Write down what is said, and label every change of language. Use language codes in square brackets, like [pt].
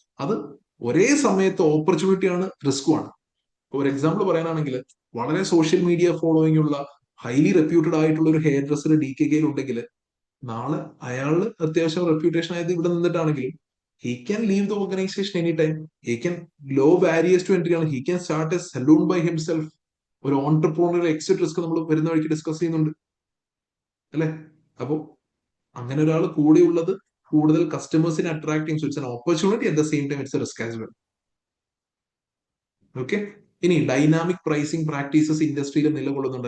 [ml] അത് ഒരേ സമയത്ത് ഓപ്പർച്യൂണിറ്റിയാണ്, റിസ്കുമാണ്. ഒരു എക്സാമ്പിൾ പറയാനാണെങ്കിൽ, വളരെ സോഷ്യൽ മീഡിയ ഫോളോയിങ് ഉള്ള ഹൈലി റെപ്യൂട്ടഡ് ആയിട്ടുള്ള ഒരു ഹെയർ ഡ്രസ്സർ DKK ഉണ്ടെങ്കിൽ, നാളെ അയാള് അത്യാവശ്യം റെപ്യൂട്ടേഷൻ ആയത് ഇവിടെ നിന്നിട്ടാണെങ്കിലും [en] he can leave the organization anytime. He can low barriers to entry ആണ്. He can start a saloon by himself. [ml] ഒരു ഓൺടർപ്രണർ എക്സിറ്റ് റിസ്ക് നമ്മൾ വരുന്ന വഴിക്ക് ഡിസ്കസ് ചെയ്യുന്നുണ്ട് അല്ലെ. അപ്പോ അങ്ങനെ ഒരാൾ കൂടെ ഉള്ളത് കൂടുതൽ കസ്റ്റമേഴ്സിനെ അട്രാക്ട് ചെയ്യും. [en] So it's an opportunity, at the same time it's a risk as well. [ml] Okay. ഇനി ഡൈനാമിക് പ്രൈസിംഗ് പ്രാക്ടീസസ് ഇൻഡസ്ട്രിയിൽ നിലകൊള്ളുന്നുണ്ട്.